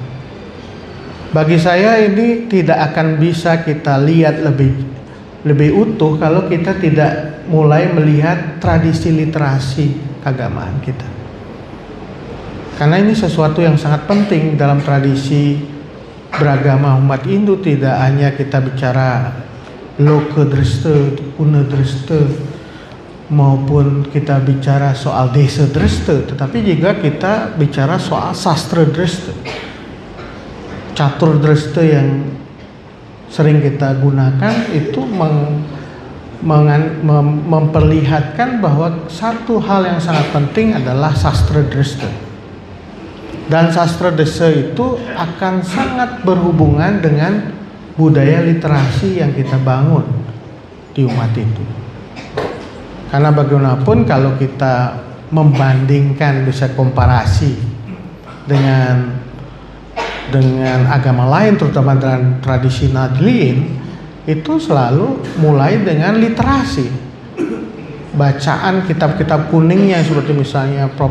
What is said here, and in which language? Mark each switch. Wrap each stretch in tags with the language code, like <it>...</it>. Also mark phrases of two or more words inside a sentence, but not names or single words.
<id>Bagi saya ini tidak akan bisa kita lihat lebih utuh kalau kita tidak mulai melihat tradisi literasi keagamaan kita. Karena ini sesuatu yang sangat penting dalam tradisi beragama umat Hindu. Tidak hanya kita bicara loka dresta, guna dresta, maupun kita bicara soal desa dresta, tetapi juga kita bicara soal sastra dresta, catur dresta yang sering kita gunakan itu memperlihatkan bahwa satu hal yang sangat penting adalah sastra dresta. Dan sastra dresta itu akan sangat berhubungan dengan budaya literasi yang kita bangun di umat itu. Karena bagaimanapun kalau kita membandingkan, bisa komparasi dengan agama lain, terutama dengan tradisi Nadlin, itu selalu mulai dengan literasi, bacaan kitab-kitab kuningnya, seperti misalnya Prof.</id>